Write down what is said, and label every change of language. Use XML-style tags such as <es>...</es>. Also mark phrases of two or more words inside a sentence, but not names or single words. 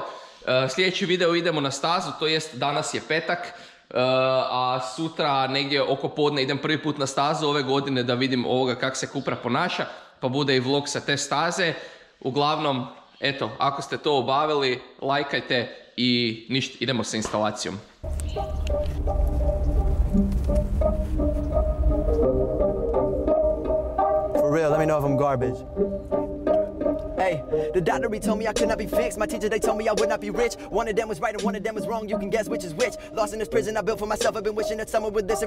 <hr>Sljedeći video idemo na stazu, to jest danas je petak, a sutra negdje oko podne idem prvi put na stazu ove godine da vidim kako se Cupra ponaša, pa bude i vlog sa te staze. Uglavnom, eto, ako ste to obavili, lajkajte i ništa, idemo sa instalacijom.</hr> <en>For real, let me know if I'm garbage. Hey, the doctor he told me I could not be fixed. My teacher they told me I would not be rich. One of them was right and one of them was wrong. You can guess which is which. Lost in this prison I built for myself. I've been wishing that someone would listen.</en>